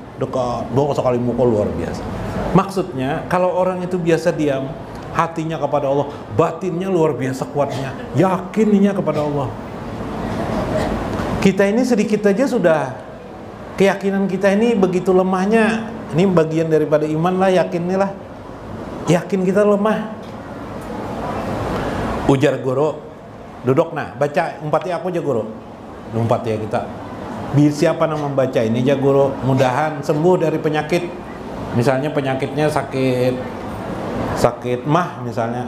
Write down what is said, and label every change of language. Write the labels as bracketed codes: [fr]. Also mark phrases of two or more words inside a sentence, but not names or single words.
[id] Dekat, sekali mukul luar biasa. Maksudnya kalau orang itu biasa diam, hatinya kepada Allah, batinnya luar biasa kuatnya, yakinnya kepada Allah. Kita ini sedikit aja sudah, keyakinan kita ini begitu lemahnya. Ini bagian daripada iman lah, yakinnya lah. Yakin kita lemah. [bjn] Ujar guru, duduk nah, baca umpati aku aja guru. Umpati ya kita. [id] Siapa yang membaca ini aja guru, mudahan sembuh dari penyakit. Misalnya penyakitnya sakit mah misalnya.